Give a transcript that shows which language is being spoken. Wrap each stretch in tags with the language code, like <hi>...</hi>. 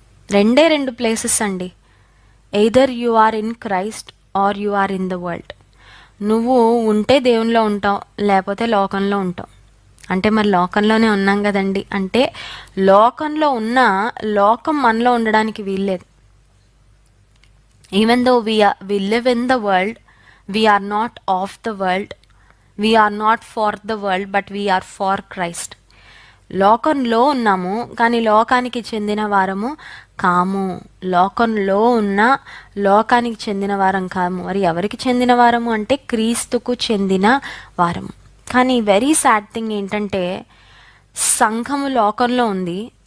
<te>రెండు ప్లేసెస్ అండి.</te> <en>Either you are in Christ or you are in the world.</en> <te>నువ్వు ఉంటే దేవునిలో ఉంటావు, లేకపోతే లోకంలో ఉంటావు. అంటే మరి లోకంలోనే ఉన్నాం కదండి అంటే, లోకంలో ఉన్న లోకం మనలో ఉండడానికి వీల్లేదు.</te> <en>Even though we live in the world, we are not of the world, we are not for the world, but we are for Christ.</en> <te>లోకంలో ఉన్నాము కానీ లోకానికి చెందిన వారము కాము. లోకంలో ఉన్న లోకానికి చెందిన వారం కాము. మరి ఎవరికి చెందిన వారము అంటే క్రీస్తుకు చెందిన వారము. కానీ</te> <en>very sad thing</en> <te>ఏంటంటే, సంఘము లోకంలో ఉంది.</te>